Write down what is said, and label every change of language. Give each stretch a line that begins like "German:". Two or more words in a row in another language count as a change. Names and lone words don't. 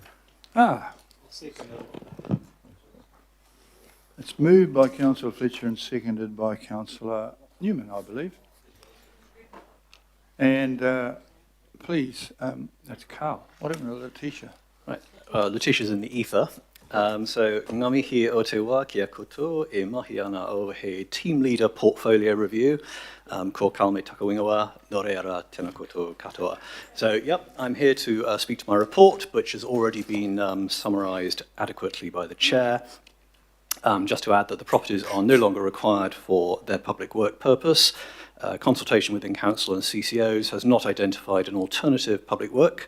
English: It's moved by Councillor Fletcher and seconded by Councillor Newman, I believe. And please, that's Carl. What happened to Letitia? Right, Letitia's in the ether. So,
Māori: ngā mihi o te wā kia koutou e mahi ana o he
English: team leader portfolio review.
Māori: Ko Kalme Takawingawa, no reira tēnā koutou katoa.
English: So, yep, I'm here to speak to my report, which has already been summarised adequately by the chair. Just to add that the properties are no longer required for their public work purpose. Consultation within council and CCOs has not identified an alternative public work.